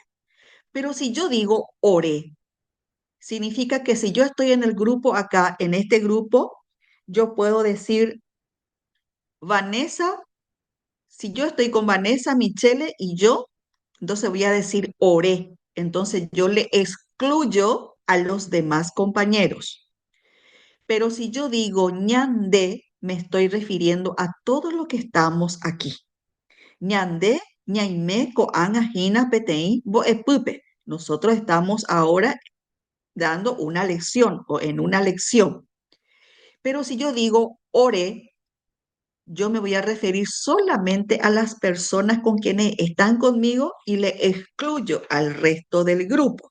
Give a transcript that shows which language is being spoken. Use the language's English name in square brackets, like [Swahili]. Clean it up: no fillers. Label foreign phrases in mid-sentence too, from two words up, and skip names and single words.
[Spanish] Pero si yo digo ore, significa que si yo estoy en el grupo acá, en este grupo, yo puedo decir Vanessa, si yo estoy con Vanessa, Michele y yo, entonces voy a decir oré. Entonces yo le excluyo a los demás compañeros. Pero si yo digo ñandé, me estoy refiriendo a todos los que estamos aquí. [Guarani] Ñandé, ñaimé, coan, ajina, peteí, boepupe. [Spanish] Nosotros estamos ahora dando una lección o en una lección. Pero si yo digo oré, yo me voy a referir solamente a las personas con quienes están conmigo y le excluyo al resto del grupo.